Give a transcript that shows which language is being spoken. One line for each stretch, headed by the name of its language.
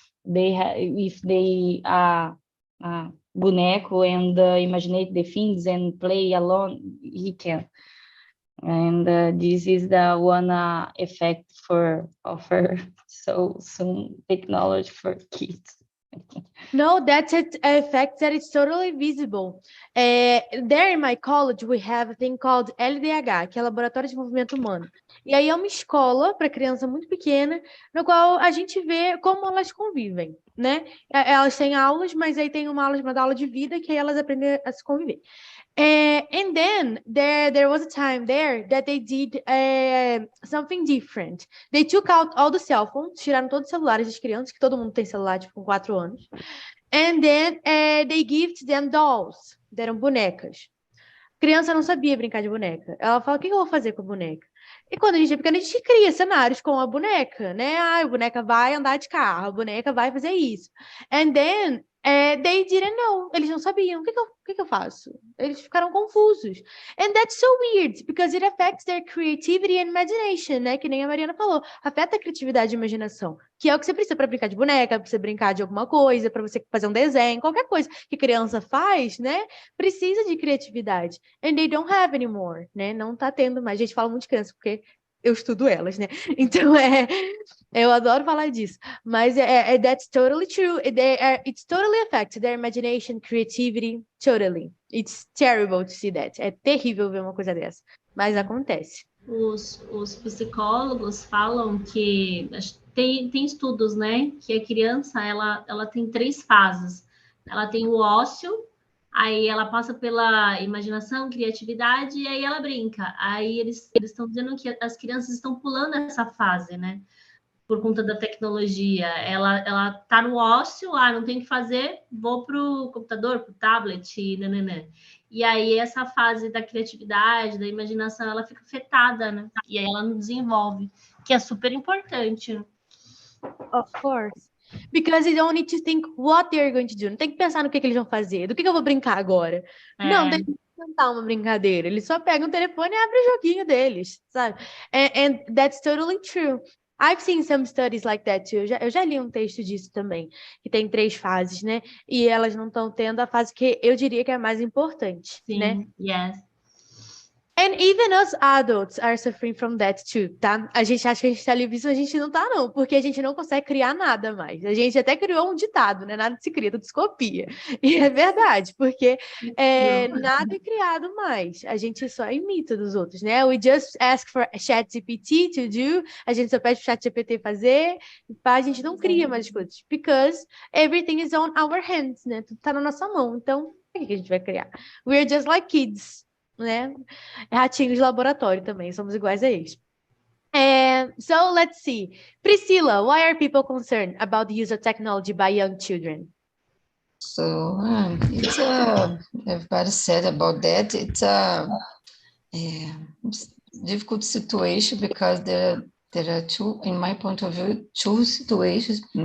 English: They have, if they boneco and imagine the things and play alone, he can. And this is the one effect for offer so soon technology for kids. No, that's an effect that is totally visible. There in my college, we have a thing called LDH, que é Laboratório de Desenvolvimento Humano.
Portuguese: E aí é uma escola para criança muito pequena, no qual a gente vê como elas convivem, né? Elas têm aulas, mas aí tem uma aula chamada aula de vida, que aí elas aprendem a se conviver.
English: And then there was a time there that they did something different. They took out all the cell phones,
Portuguese: tiraram todos os celulares das crianças, que todo mundo tem celular, tipo, com 4 anos.
English: And then they gifted them dolls,
Portuguese: deram bonecas. Criança não sabia brincar de boneca. Ela fala, o que eu vou fazer com a boneca? E quando a gente é pequena, a gente cria cenários com a boneca, né? A boneca vai andar de carro, a boneca vai fazer isso.
English: And then they didn't know.
Portuguese: Eles não sabiam. O que eu faço? Eles ficaram confusos.
English: And that's so weird, because it affects their creativity and imagination, né?
Portuguese: Que nem a Mariana falou. Afeta a criatividade e imaginação, que é o que você precisa para brincar de boneca, para você brincar de alguma coisa, para você fazer um desenho, qualquer coisa que criança faz, né? Precisa de criatividade.
English: And they don't have anymore, né?
Portuguese: Não tá tendo mais. A gente fala muito de criança, porque eu estudo elas, né? Então, eu adoro falar disso.
English: Mas that's totally true. It's totally affects their imagination, creativity, totally. It's terrible to see that.
Portuguese: É terrível ver uma coisa dessa. Mas acontece. Os psicólogos falam que tem estudos, né? Que a criança, ela tem 3 fases. Ela tem o ócio, aí ela passa pela imaginação, criatividade, e aí ela brinca. Aí eles estão dizendo que as crianças estão pulando essa fase, né? Por conta da tecnologia. Ela tá no ócio, não tem o que fazer, vou pro computador, pro tablet, nananã. E aí essa fase da criatividade, da imaginação, ela fica afetada, né? E aí ela não desenvolve, que é super importante.
English: Of course. Because you don't need to think what they're going to do.
Portuguese: Não tem que pensar no que eles vão fazer, do que eu vou brincar agora. Não, tem que inventar uma brincadeira. Eles só pegam o telefone e abrem o joguinho deles, sabe?
English: And that's totally true. I've seen some studies like that too.
Portuguese: Eu já li um texto disso também, que tem 3 fases, né? E elas não estão tendo a fase que eu diria que é a mais importante, Sim, né?
English: yes. And even us adults are suffering from that too, tá?
Portuguese: A gente acha que a gente tá livre, mas a gente não tá, não, porque a gente não consegue criar nada mais. A gente até criou um ditado, né? Nada se cria, tudo se copia. E é verdade, porque nada é criado mais. A gente só imita dos outros, né?
English: We just ask for ChatGPT to do,
Portuguese: a gente só pede pro ChatGPT fazer, a gente não cria mais coisas,
English: because everything is on our hands,
Portuguese: né? Tudo tá na nossa mão. Então, o que a gente vai criar?
English: We're just like kids,
Portuguese: né? Ratinhos de laboratório também, somos iguais a eles.
English: So let's see. Priscilla, why are people concerned about the use of technology by young children? So it's everybody said about that. It's a difficult situation because there are two, in my point of view, 2 situations.